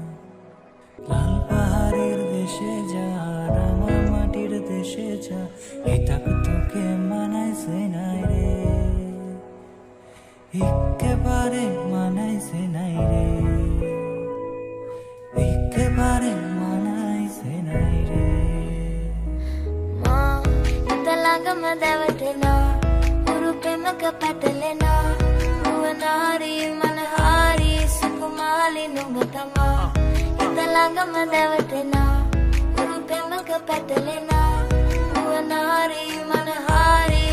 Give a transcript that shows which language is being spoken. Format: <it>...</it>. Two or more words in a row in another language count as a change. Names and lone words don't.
<bn>লাল পাহাড়ের দেশে যা রাঙা মাটির দেশে যা, এটা তোকে মানাইছে নাই রে, একেবারে মানাইছে নাই রে, একেবারে মানাইছে নাই রে।</bn> <te>మా ఇంతలాగమ్మ దేవతేనా ఊరు ప్రేమక పెట్టలేనా, భువనారి మనహారి సుకుమాలి నువ్వుతమా. ఇంతలాగమ్మ దేవతేనా ఊరు ప్రేమక పెట్టలేనా, భువనారి మనహారి</te>